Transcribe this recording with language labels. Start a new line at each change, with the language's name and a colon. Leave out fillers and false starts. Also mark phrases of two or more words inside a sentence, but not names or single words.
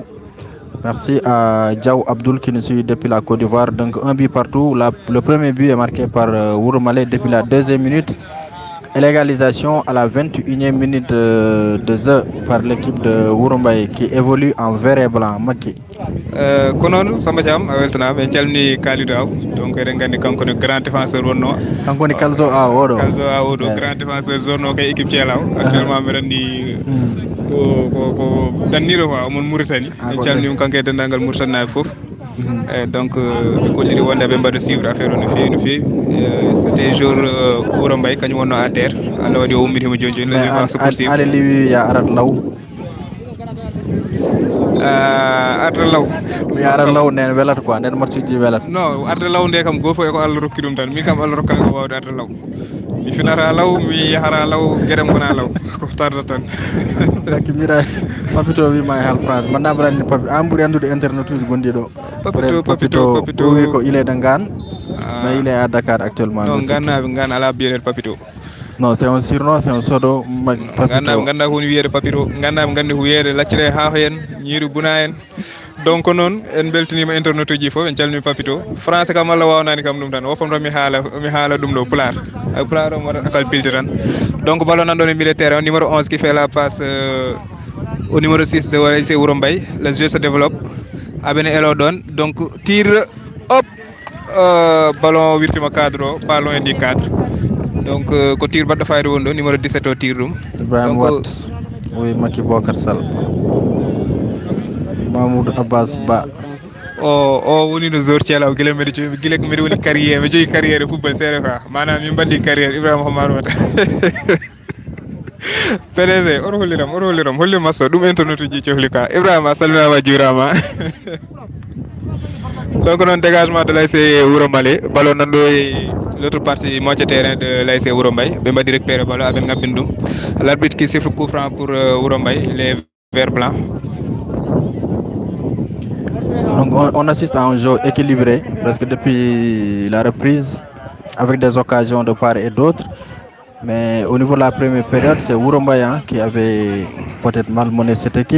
French: Merci à Diaw Abdul qui nous suit depuis la Côte d'Ivoire. Donc un but partout. Le premier but est marqué par Wouroumale depuis la 2e minute. Et l'égalisation à la 21e minute de jeu par l'équipe de Wouroumbaye qui évolue en vert et blanc. Maki.
Fula: Konon Samba Thiam a weltanama en calmini Kalidou Aw donc eɗen gandi kanko ne
French: grand défenseur
Fula: wonno kanko woni Kalzo Aw oɗo
French: grand défenseur zone
Fula: o kay équipe Thielaw actuellement mbiɗa andi ko danniro quoi omon Mauritanie en calminimo kanko e dendagal Mauritanie naɓe foof donc ɓe kolliri wonde ɓe mbaɗa suivre affaire o no fewi no fewi
French: c'était jour
Fula: Wouroumbaye kañum wonno à terre Allah waɗi o ummitimo joni joni
French: le vivant se poursuivre
Fula: aɗa liwi ya arat law arde law mi ara law nen welata quoi nden match ji welata non arde law nde kam goto e ko Allah rokki ɗum tan min kam Allah rokkaka wawde arde law mi finata law mi yahara law gueɗem gona law ko tarda tan donc mira Papito wima e hal France man namrani Papito an ɓuuri andude internet uji gonɗi ɗo Papito wi ko
French: il est de Ngane mais il est à Dakar actuellement
Fula: non Ngane ala biyete Papito
French: non c'est un surnom c'est un pseudo
Fula: gannaɓe ganda ko woni wiyede Papito gannaɓe gandi ko wiyede laccire haako en ñiiri buna en donc noon en beltanima internet uji foof en calmini Papito français kam Allah wawnani kam ɗum tan woppam tan mi haala ɗum ɗo pular pular o waɗat akal pilte tan donc ballon nanɗon e
French: milieu terrain numéro 11 qui fait la passe au numéro 6 de ASC Wouroumbaye le jeu se développe
Fula: aɓene elo ɗon donc tire hop ballon wirtima cadre o
French: pas loin du cadre
Fula: donc ko tir baɗɗo fayde woni ɗo numéro 17 o tir ɗum
French: Ibrahima Wat oui Maki Bocar Sall Mamoudou Abbas Ba
Fula: o woni no joueur Thielaw guila mbiɗa woni carrière mi jogui carrière football seeɗa quoi manam min mbaɗɗi carrière Ibrahima Homar Wata PDG oto holliram holli match o ɗum internet uji cohli ka Ibrahima a salminama a juurama donc noon
French: dégagement de l'ASC Wouroumale
Fula: ballon nanɗo e
French: l'autre partie moitié terrain de l'ASC Wouroumbaye
Fula: ɓe mbaɗi récupéré ballon aɓen ngabbin ɗum
French: l'arbitre qui siffle coup franc pour Wouroumbaye les verts blancs. Donc on assiste à un jeu équilibré presque depuis la reprise avec des occasions de part et d'autre. Mais au niveau de la première période, c'est Wouroumbaye qui avait peut-être malmené cette équipe.